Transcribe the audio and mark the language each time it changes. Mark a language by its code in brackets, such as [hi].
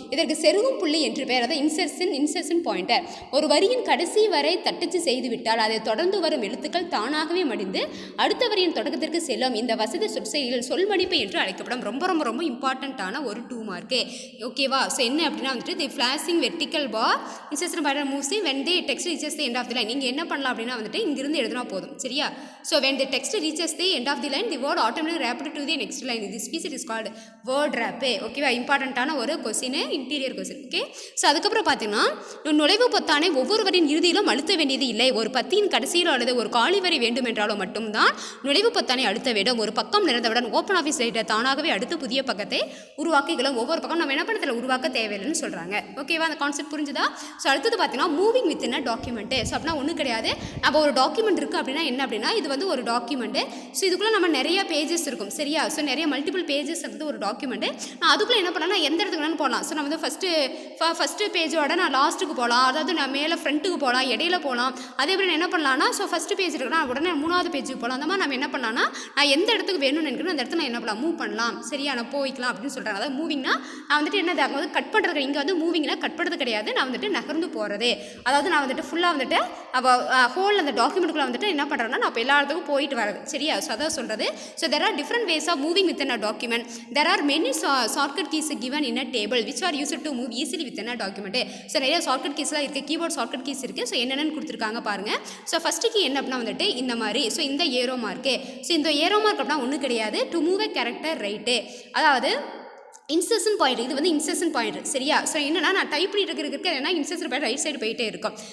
[ta] இதற்கு செருகும் புள்ளி என்று பெயர், அதாவது இன்சர்ஷன் பாயிண்டர். ஒரு வரியின் கடைசி வரை தட்டச்சு செய்துவிட்டால் அதை தொடர்ந்து வரும் எழுத்துக்கள் தானாகவே மடிந்து அடுத்த வரியின் தொடக்கத்திற்கு செல்லும். இந்த வசதி சொற்செயலில் சொல் மடிப்பு என்று அழைக்கப்படும். ரொம்ப ரொம்ப ரொம்ப இம்பார்ட்டண்ட்டான ஒரு 2 மார்க்கு. ஓகேவா? [en] so [ta] என்ன அப்படின்னா வந்துட்டு [en] The flashing vertical bar insertion pointer moves when the text reaches the end of the line. [ta] நீங்கள் என்ன பண்ணலாம் அப்படின்னா வந்துட்டு இங்கிருந்து எழுதினா போதும். சரியா? [en] So when the text reaches the end of the line, the word automatically wrapped to the next line. This feature is called word wrap. [ta] ஓகேவா? இம்பார்ட்டண்ட்டான ஒரு question, interior question. Okay. So அதுக்கப்புறம் பார்த்தீங்கன்னா நுழைவு பொத்தானை ஒவ்வொருவரின் இறுதியிலும் அழுத்த வேண்டியது இல்லை. ஒரு பத்தியின் கடைசியில் அல்லது ஒரு காலி வரி வேண்டும் என்றாலும் மட்டும்தான் நுழைவு பொத்தானை அழுத்த வேண்டும். ஒரு பக்கம் நிறைந்தவுடன் ஓப்பன் ஆஃபீஸ் ரைட்டர் தானாகவே அடுத்து புதிய பக்கத்தை உருவாக்கிக்கலாம். ஒவ்வொரு பக்கம் நம்ம என்ன பண்ணதில்லை, உருவாக்க தேவையில்லைன்னு சொல்கிறாங்க. ஓகேவா? அந்த கான்செப்ட் புரிஞ்சுதா? ஸோ அடுத்தது பார்த்தீங்கன்னா moving within a document. So அப்படின்னா ஒன்றும் கிடையாது. நம்ம ஒரு டாக்குமெண்ட் இருக்குது அப்படின்னா என்ன அப்படின்னா இது வந்து ஒரு டாக்குமெண்ட்டு. ஸோ இதுக்குள்ளே நம்ம நிறைய பேஜஸ் இருக்கும். சரியா? ஸோ நிறைய மல்டிபிள் பேஜஸ் இருக்குது ஒரு டாக்குமெண்ட்டு. நான் அதுக்குள்ளே என்ன பண்ணலாம், எந்த இடத்துக்கு வேணாலும் போகலாம். ஸோ நான் வந்து ஃபஸ்ட்டு பேஜோட நான் லாஸ்ட்டுக்கு போகலாம், அதாவது நான் மேலே ஃப்ரண்ட்டுக்கு போகலாம், இடையில போகலாம். அதே மாதிரி நான் என்ன பண்ணலாம்னா ஸோ ஃபஸ்ட்டு பேஜ் இருக்குன்னா உடனே 3வது பேஜுக்கு போகலாம். அந்த மாதிரி நம்ம என்ன பண்ணலாம்னா நான் எந்த இடத்துக்கு வேணும்னு நினைக்கிறேன் அந்த இடத்துல நான் என்ன பண்ணலாம், மூவ் பண்ணலாம். சரியா? நான் போய்க்கலாம் அப்படின்னு சொல்கிறாங்க. அதாவது மூவிங்னா நான் வந்துட்டு என்னது அங்கே வந்து கட் பண்ணுறது. இங்கே வந்து மூவிங்னா கட் பண்ணுறது கிடையாது, நான் வந்துட்டு நகர்ந்து போகிறது. அதாவது நான் வந்துட்டு ஃபுல்லாக வந்துட்டு ஹோல் அந்த டாக்குமெண்ட்டுக்குள்ளே வந்துட்டு என்ன பண்ணுறேன்னா நான் இப்போ எல்லா இடத்துக்கும் போயிட்டு வரது. சரியா? ஸோ அதான் சொல்கிறது. [en] So there are different ways of moving within a document. There are many shortcut keys given in a table which are used to move easily within a document. [ta] So நிறைய ஷார்ட்கட் கீஸ்லாம் இருக்குது, keyboard shortcut keys இருக்குது. So என்னென்னு கொடுத்துருக்காங்க பாருங்கள். So first key என்ன அப்படின்னா வந்துட்டு இந்த மாதிரி. ஸோ இந்த ஏரோ மார்க்கு. ஸோ இந்த ஏரோ மார்க் அப்படின்னா ஒன்றும் கிடையாது, [en] to move a character right, [ta] அதாவது இன்சர்ஷன் பாயிண்ட். இது வந்து இன்சர்ஷன் பாயிண்ட். சரியா? ஸோ என்னன்னா நான் டைப் பண்ணிட்டு இருக்கிற ஏன்னா இன்சர்ஷன் பாயிண்ட் ரைட் சைடு போயிட்டே இருக்கும்.